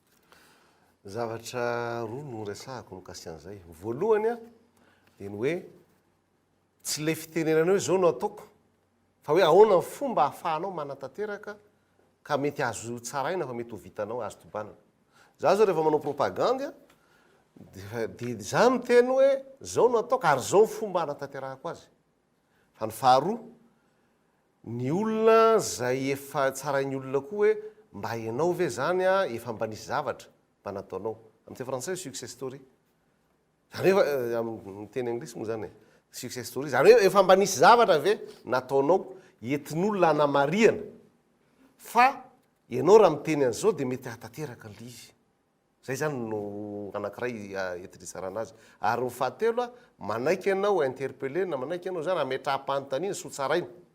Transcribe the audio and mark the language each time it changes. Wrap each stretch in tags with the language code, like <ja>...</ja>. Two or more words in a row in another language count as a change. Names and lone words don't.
<mg>zavatra roa no resahako mikasika an'izay voalohany a dia ny hoe tsy le fitenenana hoe zao no ataoko fa hoe ahoana ny fomba ahafahanao manatanteraka ka mety azo tsaraina fa mety ho vitanao azo tobanana za zao rehefa manao propagande dia za miteny hoe zao no ataoko ary zao ny fomba hanatanterahako azy fa ny faharoa ny olona zay efa tsarainy olona koa hoe mba ianao ve zany a efa mba nisy zavatra mba nataonao amin'y français</mg> <en>success story</en> <mg>zany hoe miteny anglisy moa zany</mg> <en>success story</en> <mg>zany hoe efa mba nisy zavatra ve nataonao entin'olona anamariana fa ianao raha miteny an'izao dia mety hatanteraka le izy zay zany no anankiray etirizarana azy ary ny fahatelo a manaiky ianao interpellé na manaiky ianao zany ametraha-panontaniana sotsaraina</mg>